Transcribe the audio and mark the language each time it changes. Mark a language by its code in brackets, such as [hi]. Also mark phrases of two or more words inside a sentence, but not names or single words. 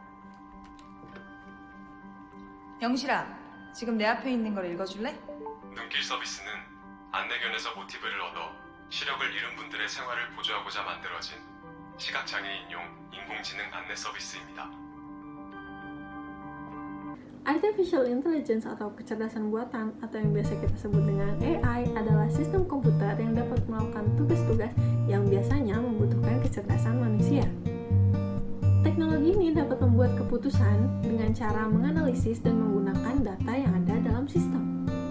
[ko] 영실아, 지금 내 앞에 있는 걸 읽어줄래? 눈길 서비스는 안내견에서 모티브를 얻어 시력을 잃은 분들의 생활을 보조하고자 만들어진 시각장애인용 인공지능 안내 서비스입니다. [en] Artificial Intelligence [id] atau kecerdasan buatan atau yang biasa kita sebut dengan AI adalah sistem komputer yang dapat melakukan tugas-tugas yang biasanya membutuhkan kecerdasan manusia. Teknologi ini dapat membuat keputusan dengan cara menganalisis dan menggunakan data yang ada dalam sistem.